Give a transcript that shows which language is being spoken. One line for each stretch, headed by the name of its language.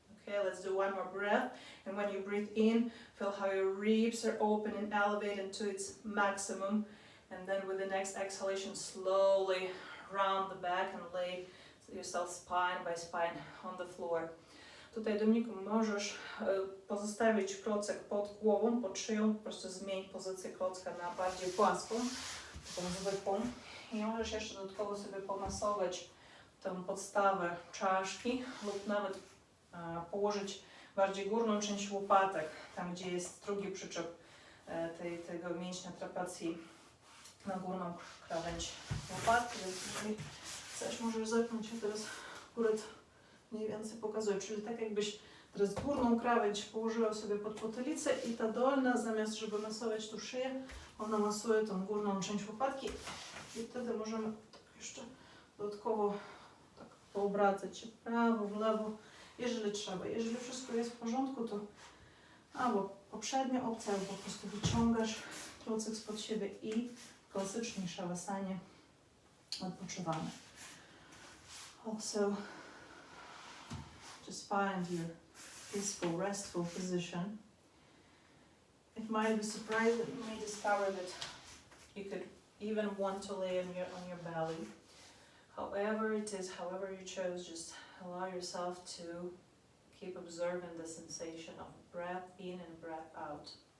English: Okay, let's do one more breath. And when you breathe in, feel how your ribs are open and elevated to its maximum. And then with the next exhalation, slowly round the back and lay yourself spine by spine on the floor.
Polish: Tutaj, Dominiku, możesz pozostawić klocek pod głową, pod szyją, po prostu zmień pozycję klocka na bardziej płaską, taką zwykłą. I możesz jeszcze dodatkowo sobie pomasować tę podstawę czaszki lub nawet położyć bardziej górną część łopatek, tam gdzie jest drugi przyczep tego mięśnia trapecji na górną krawędź łopatki. Więc jeżeli chcesz, możesz zepnąć. Ja teraz akurat mniej więcej pokazuję, czyli tak jakbyś teraz górną krawędź położyła sobie pod potylicę i ta dolna, zamiast żeby masować tu szyję, ona masuje tą górną część łopatki i wtedy możemy tak jeszcze dodatkowo tak poobracać się w prawo, w lewo, jeżeli trzeba. Jeżeli wszystko jest w porządku, to albo poprzednia opcja, albo po prostu wyciągasz klocek spod siebie i klasycznie w szawasanie odpoczywamy.
English: Also, just find your peaceful, restful position. It might be surprising, you may discover that you could even want to lay on your belly. However it is, however you chose, just allow yourself to keep observing the sensation of breath in and breath out.